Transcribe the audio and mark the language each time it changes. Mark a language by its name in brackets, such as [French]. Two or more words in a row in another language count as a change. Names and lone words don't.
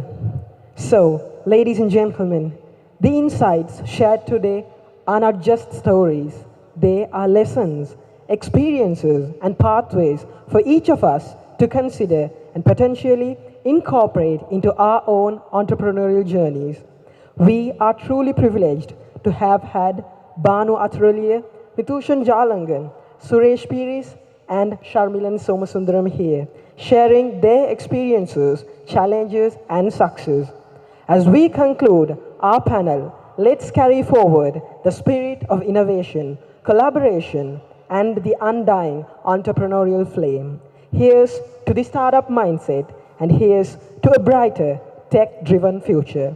[English] So, ladies and gentlemen, the insights shared today are not just stories. They are lessons, experiences, and pathways for each of us to consider and potentially incorporate into our own entrepreneurial journeys. We are truly privileged to have had Banu Athraliya, Nithushan Jalangan, Suresh Piris, and Sharmilan Somasundaram here, sharing their experiences, challenges, and success. As we conclude our panel, let's carry forward the spirit of innovation, collaboration, and the undying entrepreneurial flame. Here's to the startup mindset, and here's to a brighter, tech-driven future.